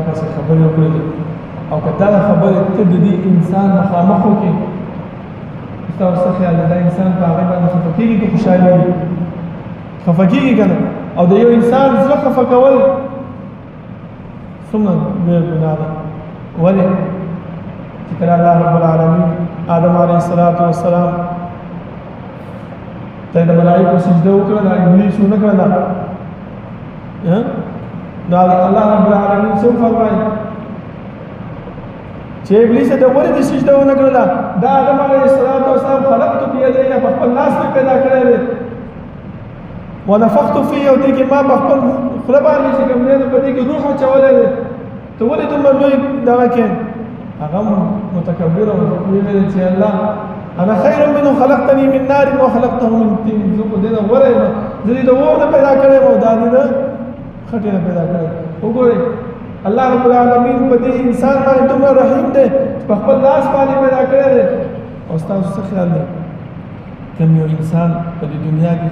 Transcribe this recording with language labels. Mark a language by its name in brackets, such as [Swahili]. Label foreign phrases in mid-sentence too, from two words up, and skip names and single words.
[Pashto] پسې خبرې وکړلې او که دغه خبرې ته د دې انسان مخامخ وکړې ستا اوس څه خیال دی دا انسان په هغې باندې خفه کېږي که خوشحالېږي خفه کېږي که نه او د یو انسان زړه خفه کول څومره لویه ګناه ده ولې چې کله الله رب العالمین آدم [Arabic] علیه السلام [Pashto] ته د ملایکو سجده وکړه ابلیس ونه کړله نو الله رب العالمین څه فرمایي چې ابلیس ته ولې د سجده ونه کړله دا آدم [Arabic] علیه السلام [Pashto] خلقت بیدی په خپل لاس مې پیدا کړی دی [Arabic] ونفخت فيه [Pashto] او دې کې ما په خپل خوله باندې چې کوم دی نو په دې کې روح اچولی دی ته ولې دومره لوی دغه کې هغه متکبر او ویل چې الله [Arabic] انا خیر منه خلقتني من نار وخلقته من طين [Pashto] زه خو دې نه غوره یم زه دې د اور نه پیدا کړی یم او دا دې نه خټې نه پیدا کړی وګورئ الله رب العالمین په دې انسان باندې دومره رحیم دی چې په خپل لاس باندې پیدا کړی دی او ستاسو څه خیال دی کوم یو انسان په دې دنیا کې